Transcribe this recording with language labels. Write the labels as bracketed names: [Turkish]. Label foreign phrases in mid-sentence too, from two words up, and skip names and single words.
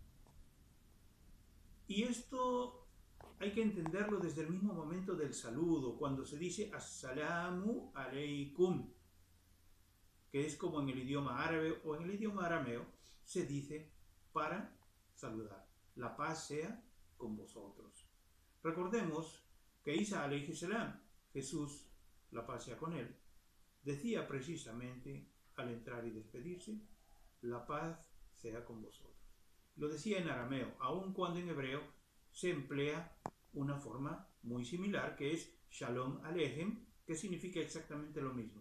[Spanish] Y esto hay que entenderlo desde el mismo momento del saludo, cuando se dice [Arabic] السلام عليكم, [Spanish] que es como en el idioma árabe o en el idioma arameo, se dice para saludar. La paz sea con vosotros. Recordemos que Isa [Arabic] عليه السلام, [Spanish] Jesús, la paz sea con él, decía precisamente al entrar y despedirse, la paz sea con vosotros. Lo decía en arameo, aun cuando en hebreo se emplea una forma muy similar, que es [Hebrew] שלום עליכם, [Spanish] que significa exactamente lo mismo.